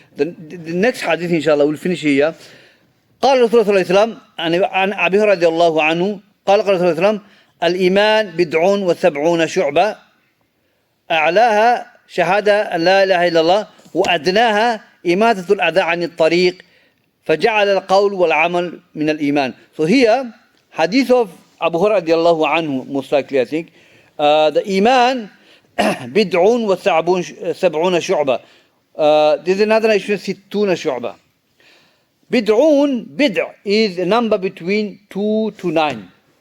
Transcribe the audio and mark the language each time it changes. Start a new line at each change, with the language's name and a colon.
English: The next hadith, inshallah, we'll finish here.
Arabic: قال رسول الله صلى الله عليه وسلم عن أبي هريرة رضي الله عنه قال رسول الله صلى الله عليه وسلم الإيمان بضع وسبعون شعبة أعلاها شهادة أن لا إله إلا الله وأدناها إماتة الأذى عن الطريق فجعل القول والعمل من الإيمان.
English: So here, hadith of Abu Hurairah رضي الله عنه, most likely I think, the Iman
Arabic: بدع وسبعون شعبة.
English: There's another issue,
Arabic: ستون شعبة.
English: Bid'un is a number between 2 to 9.